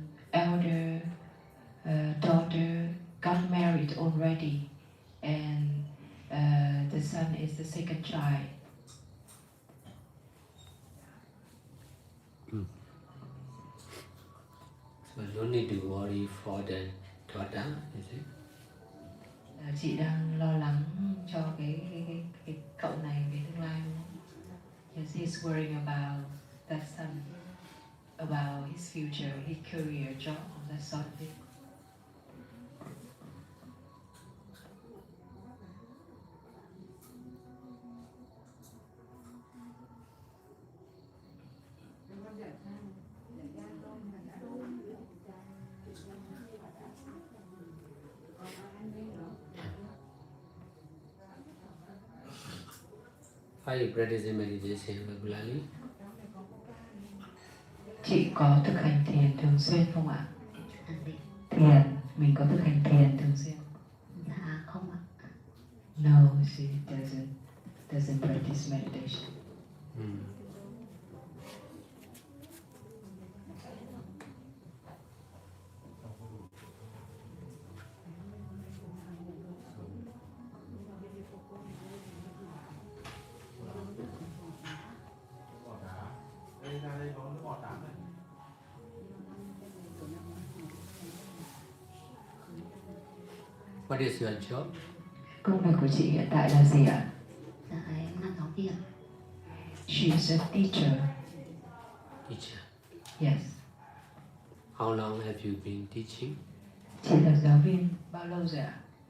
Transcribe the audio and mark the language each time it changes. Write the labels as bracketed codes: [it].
[en] Elder daughter got married already, and the son is the second child. So you don't need to worry for the daughter, is it? [vi] Chị đang lo lắng cho cái cậu này về tương lai đúng không? [en] Yes, he's worrying about that son, about his future, his career, job, that sort of thing. Are you practicing meditation regularly? [vi] Chị có thực hành thiền thường xuyên không ạ? Thiền, Mình có thực hành thiền thường xuyên. dạ không ạ. [en] No, she doesn't practice meditation. What is your job? [vi] Công việc của chị hiện tại là gì ạ? Dạ em là giáo viên. [en] She is a teacher. Teacher. Yes. How long have you been teaching? [vi] Chị là giáo viên bao lâu rồi ạ?